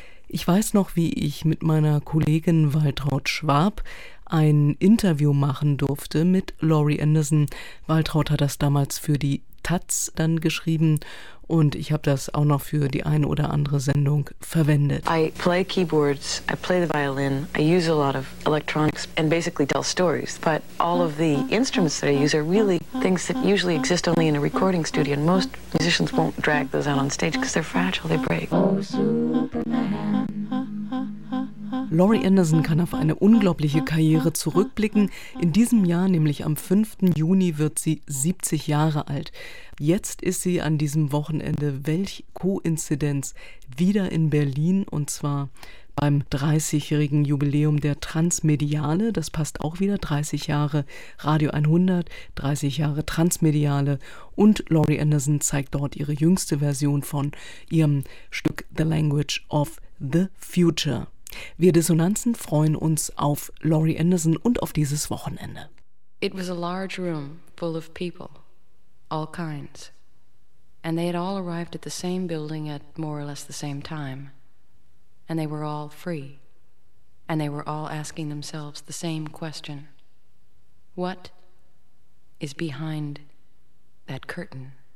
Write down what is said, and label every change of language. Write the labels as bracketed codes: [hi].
[de] Ich weiß noch, wie ich mit meiner Kollegin Waltraud Schwab ein Interview machen durfte mit Laurie Anderson. Waltraud hat das damals für die Taz dann geschrieben und ich habe das auch noch für die eine oder andere Sendung verwendet. [en] I play keyboards, I play the violin, I use a lot of electronics and basically tell stories. But all of the instruments that I use are really things that usually exist only in a recording studio. And most musicians won't drag those out on stage because they're fragile, they break. Oh, [de] Laurie Anderson kann auf eine unglaubliche Karriere zurückblicken. In diesem Jahr, nämlich am 5. Juni, wird sie 70 Jahre alt. Jetzt ist sie an diesem Wochenende, welch Koinzidenz, wieder in Berlin und zwar beim 30-jährigen Jubiläum der Transmediale. Das passt auch wieder, 30 Jahre Radio 100, 30 Jahre Transmediale. Und Laurie Anderson zeigt dort ihre jüngste Version von ihrem Stück »The Language of the Future«. Wir Dissonanzen freuen uns auf Laurie Anderson und auf dieses Wochenende. [en] It was a large room full of people, all kinds. And they had all arrived at the same building at more or less the same time. And they were all free. And they were all asking themselves the same question. What is behind that curtain?